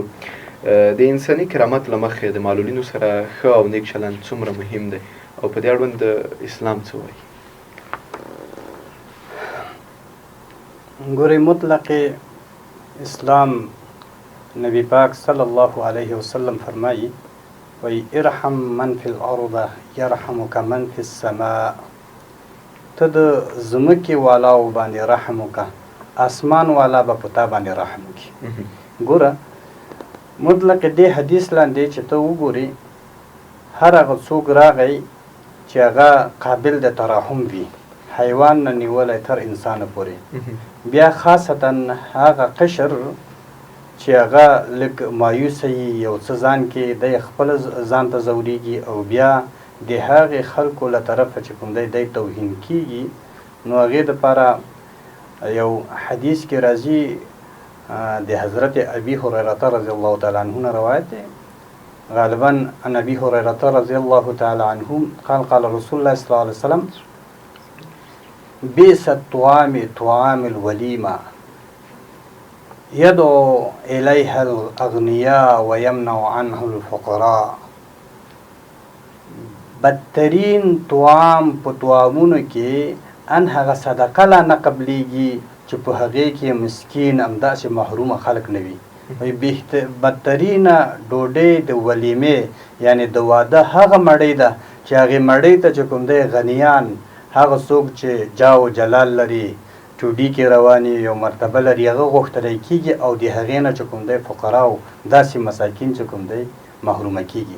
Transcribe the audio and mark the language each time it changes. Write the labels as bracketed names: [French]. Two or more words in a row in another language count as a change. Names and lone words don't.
[Pashto] د انساني کرامت له مخې د معلولینو سره ښه او نیک چلند څومره مهم دی او په دې اړوند اسلام څه وایي؟ ګورئ، مطلق اسلام نبی پاک [Arabic] صلی الله علیه وسلم [Pashto] فرمایي وایي [Arabic] ارحم من فی الارض یرحمک من فی السماء. [Pashto] ته د ځمکې والاو باندې رحم وکړه، اسمان والا به په تا باندې رحم وکړي. ګوره، مطلق دې حدیث لاندې چې ته وګورې، هر هغه څوک راغی چې هغه قابل د ترحم وي، حیوان نه نیولی تر انسانه پورې، بیا خاصتا هغه قشر چې هغه لږ مایوسه وي، یو څه ځان کې دی خپله ځان ته ځورېږي او بیا د هغې خلکو له طرفه چې کوم دی توهین کېږي، نو هغې دپاره یو حدیث کې راځي د حضرت ابي هريره [Arabic] رضی الله تعالی عنه [Pashto] نه روایت دی غالبا [Arabic] عن ابي هريره رضي الله تعالى عنه قال قال رسول الله صلى الله عليه وسلم بئس الطعام طعام الوليمه يدعو اليها الاغنياء ويمنع عنه الفقراء. [Pashto] بدترین طعام په طعامونو کې ان هغه صدقه لا نه قبلیږي چې په هغې کې مسکین همداسې محرومه خلک نه وي. بدترینه ډوډۍ د ولیمې یعنی د واده هغه مړۍ ده چې هغې مړۍ ته چې کوم دی غنیان هغه څوک چې جاه و جلال لري ټوډي کې رواني یو مرتبه لري هغه غوښتلی کېږي او د هغې نه چې کوم دی فقراو داسې مساکین چې کوم دی محرومه کېږي.